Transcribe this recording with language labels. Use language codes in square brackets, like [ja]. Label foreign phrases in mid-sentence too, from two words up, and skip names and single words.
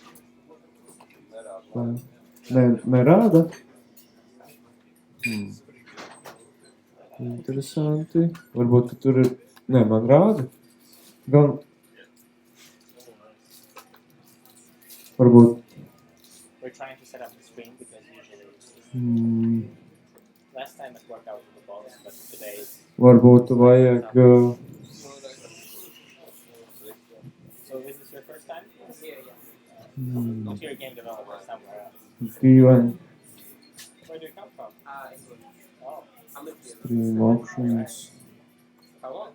[lv] Nerāda? Interesanti. Varbūt, ka tur ir... Nē, man rāda. Gan... Varbūt... [en] We're trying to set up the screen because usually... Last time it worked out with the balls, but today... [lv] Varbūt vajag... [en] So is this your first time? If you're a game developer somewhere else. [lv] Dīvaini. [en] Where do you come from? England. Oh. Stream options. How long?